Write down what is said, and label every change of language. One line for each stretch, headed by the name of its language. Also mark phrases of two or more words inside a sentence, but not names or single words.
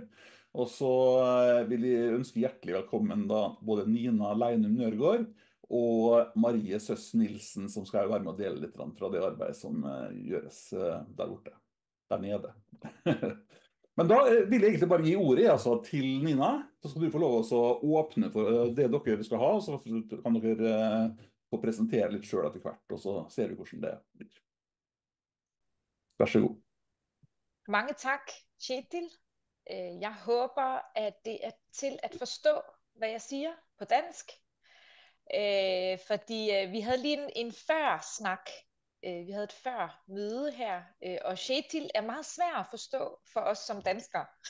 Norwegian: Og så vil jeg ønske hjertelig velkommen da både Nina Leinum Nørgaard og Marie Søss Nilsen, som skal være med å dele litt fra det arbeidet som gjøres der borte, der nede. Men da vil jeg egentlig bare gi ordet altså, til Nina. Så skal du få lov å åpne for det dere skal ha, så kan dere få presentere litt selv etter hvert, og så ser vi hvordan det blir. Vær så god.
Danish: Mange tak, Kjetil. Jeg håber, at det er til at forstå, hvad jeg siger på dansk. Fordi vi havde lige en før-snak. Vi havde et før møde her, og Kjetil er meget svær at forstå for os som danskere.